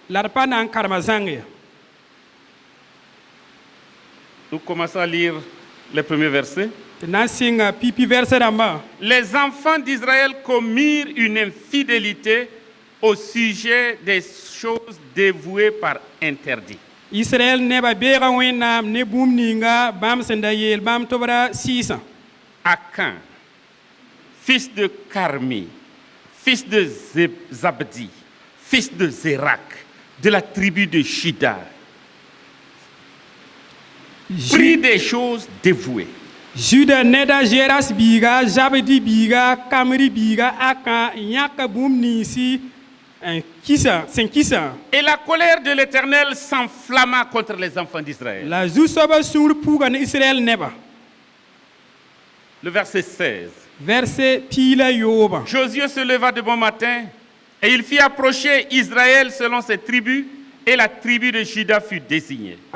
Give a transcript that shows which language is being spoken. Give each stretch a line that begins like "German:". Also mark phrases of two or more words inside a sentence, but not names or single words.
French: Nous commençons à lire les premiers versets. Les enfants d'Israël commirent une infidélité au sujet des choses dévouées par interdit.
Mossi: Israël neba bera wenam ne bumninga bam sendayel bam tobra 600.
French: Akan, fils de Carmi, fils de Zabdi, fils de Zérak, de la tribu de Juda, prit des choses dévouées.
Mossi: Juda neda Jeras biga, Zabdi biga, Kamri biga, Akan, Yaka bumnisi.
French: Et la colère de l'Éternel s'enflamma contre les enfants d'Israël. Le verset 16. Josué se leva de bon matin et il fit approcher Israël selon ses tribus et la tribu de Juda fut désignée.